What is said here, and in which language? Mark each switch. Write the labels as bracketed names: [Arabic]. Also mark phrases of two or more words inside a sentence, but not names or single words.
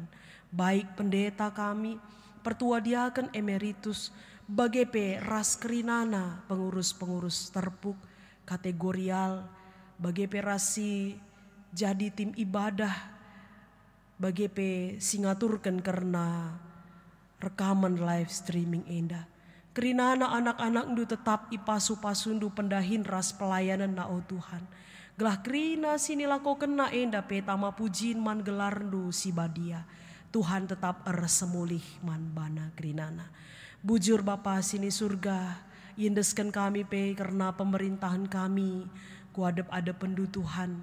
[Batak Karo] Baik pendeta kami, pertua diaken emeritus, bagai pe ras kerinana pengurus-pengurus terpuk, kategorial, bagai pe rasi jadi tim ibadah, bagi pe singaturkan karena rekaman [English] live streaming [Batak Karo] enda. Kerinana anak-anak ndu tetap ipasu-pasundu pendahin ras pelayanan na o Tuhan. Gelah kerina sini lako kena enda pe tama pujin man gelar ndu si badia. Tuhan tetap semulih man bana kerinana. Bujur Bapa sini surga, yendeskan kami pe karena pemerintahan kami kuadep-adep pendu Tuhan.